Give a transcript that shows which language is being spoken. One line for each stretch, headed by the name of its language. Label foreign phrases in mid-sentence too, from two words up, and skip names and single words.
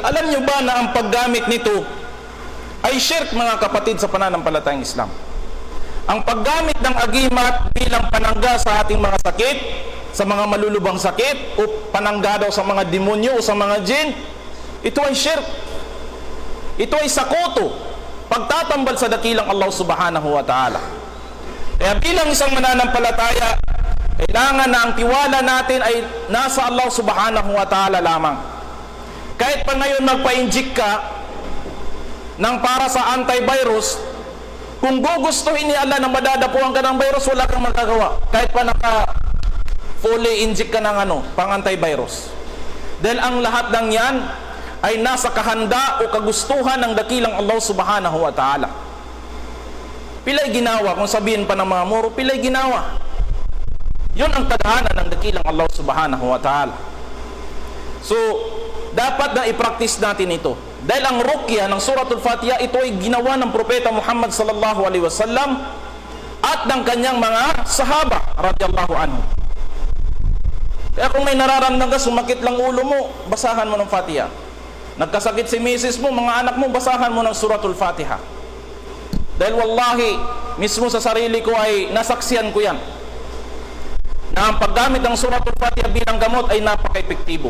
Filipino: Alam nyo ba na ang paggamit nito ay shirk, mga kapatid, sa pananampalatayang Islam? Ang paggamit ng agimat bilang panangga sa ating mga sakit, sa mga malulubang sakit o panangga daw sa mga demonyo o sa mga jinn, ito ay shirk. Ito ay sakoto, pagtatambal sa dakilang Allah
Arabic: سبحانه وتعالى.
Filipino: Kaya bilang isang mananampalataya, kailangan na ang tiwala natin ay nasa Allah
Arabic: سبحانه وتعالى
Filipino: lamang. Kahit pa ngayon magpa-inject ka ng para sa antivirus, kung gugustuhin ni Allah na madadapuan ka ng virus, wala kang magagawa. Kahit pa
English: fully inject
Filipino: ka ng pang antivirus. Dahil ang lahat ng yan ay nasa kahanda o kagustuhan ng dakilang Allah
Arabic: سبحانه وتعالى.
Filipino: Pilay ginawa, kung sabihin pa ng mga muro, pilay ginawa. Yun ang tadhana ng dakilang Allah
Arabic: سبحانه وتعالى.
Filipino: So, dapat na i-practice natin ito. Dahil ang ruqya ng suratul Fatiha, ito ay ginawa ng Propeta Muhammad
Arabic: صلى الله عليه وسلم
Filipino: at ng kanyang mga sahaba
Arabic: رضي الله عنه.
Filipino: Kaya kung may nararamdaman ka, sumakit lang ulo mo, basahan mo ng Fatiha. Nagkasakit si misis mo, mga anak mo, basahan mo ng suratul Fatiha. Dahil wallahi, mismo sa sarili ko ay nasaksiyan ko yan, na ang paggamit ng suratul Fatiha bilang gamot ay napaka-epektibo.